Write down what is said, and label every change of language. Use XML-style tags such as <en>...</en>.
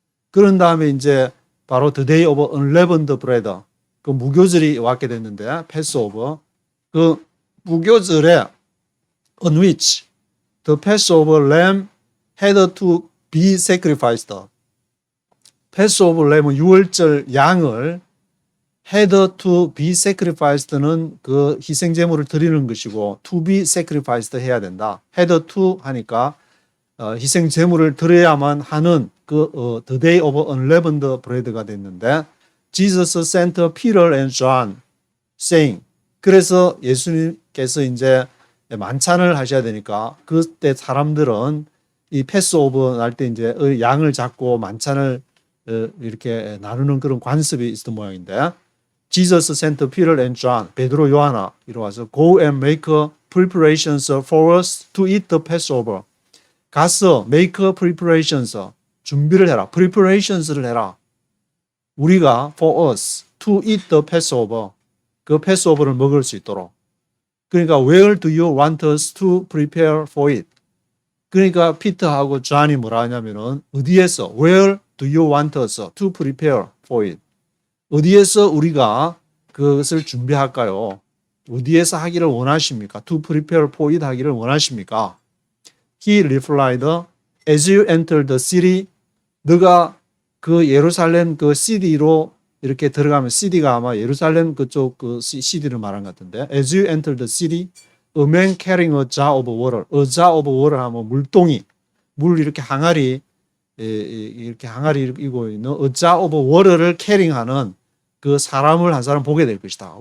<ko>그런 다음에 이제 바로</ko> <en>the day of unleavened bread</en> <ko>그 무교절이 왔게 됐는데</ko> <en>Passover 그 무교절에 on which the Passover lamb had to be sacrificed. Passover lamb</en> <ko>은 유월절 양을</ko> <en>had to be sacrificed</en> <ko>는 그 희생 제물을 드리는 것이고</ko> <en>to be sacrificed</en> <ko>해야 된다. had to 하니까 희생 제물을 드려야만 하는 그</ko> <en>the day of unleavened bread</en> <ko>가 됐는데</ko> <en>Jesus sent Peter and John saying</en> <ko>그래서 예수님께서 이제 만찬을 하셔야 되니까 그때 사람들은 이 패스오버 날 때 이제 양을 잡고 만찬을 이렇게 나누는 그런 관습이 있었던 모양인데 Jesus sent Peter and John, 베드로 요하나 이리 와서</ko> <en>go and make preparations for us to eat the Passover.</en> <ko>가서</ko> <en>make preparations,</en> <ko>준비를 해라. preparations를 해라. 우리가</ko> <en>for us to eat the Passover,</en> <ko>그 패스오버를 먹을 수 있도록.</ko> <en>그러니까 where do you want us to prepare for it?</en> <ko>그러니까 피터하고 존이 뭐라 하냐면은 어디에서</ko> <en>where do you want us to prepare for it?</en> <ko>어디에서 우리가 그것을 준비할까요? 어디에서 하기를 원하십니까?</ko> <en>To prepare for it 하기를 원하십니까? He replied, as you enter the city,</en> <ko>너가 그 예루살렘 그 city로 이렇게 들어가면 city가 아마 예루살렘 그쪽 그 city를 말한 것 같은데</ko> <en>as you enter the city, a man carrying a jar of water. a jar of water</en> <ko>하면 물동이, 물 이렇게 항아리 이렇게 항아리 이고 있는 a jar of water를 캐링하는 그 사람을 한 사람 보게 될 것이다.</ko>